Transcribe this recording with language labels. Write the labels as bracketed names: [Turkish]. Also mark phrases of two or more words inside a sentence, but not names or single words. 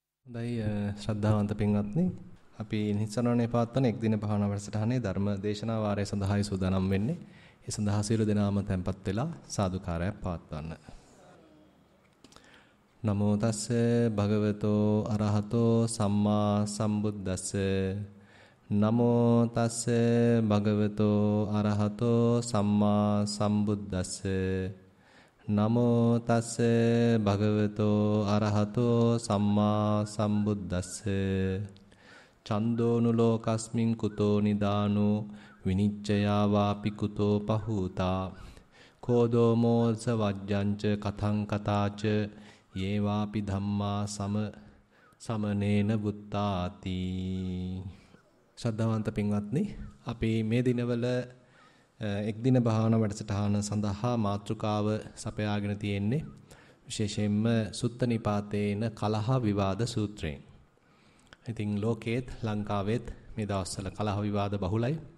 [Sinhala] හොඳයි ශ්‍රද්ධාවන්ත පින්වත්නි අපි නිසරණේ පවත්වන එක් දින භාවනා වැඩසටහනේ ධර්ම දේශනා වාරය සඳහායි සූදානම් වෙන්නේ. ඒ සඳහා සියලු දෙනාම tempත් වෙලා සාදුකාරයක් පවත්වන්න. [Pali] නමෝ තස්ස භගවතෝ අරහතෝ සම්මා සම්බුද්දස්ස නමෝ තස්ස භගවතෝ අරහතෝ සම්මා සම්බුද්දස්ස නමෝ තස්ස භගවතෝ අරහතෝ සම්මා සම්බුද්දස්ස චන්දෝනු ලෝකස්මින් කුතෝ නිදානෝ විනිච්ඡයා වාපි කුතෝ පහූතා කෝදෝ මෝස වජ්ජංච කතං කතාච යේ වාපි ධම්මා සමනේන බුත්තාති. [Sinhala] ශ්‍රද්ධාවන්ත පින්වත්නි, අපි මේ දිනවල එක් දින භාවනා වැඩසටහන සඳහා මාතෘකාව සපයාගෙන තියෙන්නේ විශේෂයෙන්ම සුත්ත නිපාතේන කලහ විවාද සූත්‍රයෙන්. ඉතින් ලෝකේත් ලංකාවෙත් මේ දවස්වල කලහ විවාද බහුලයි.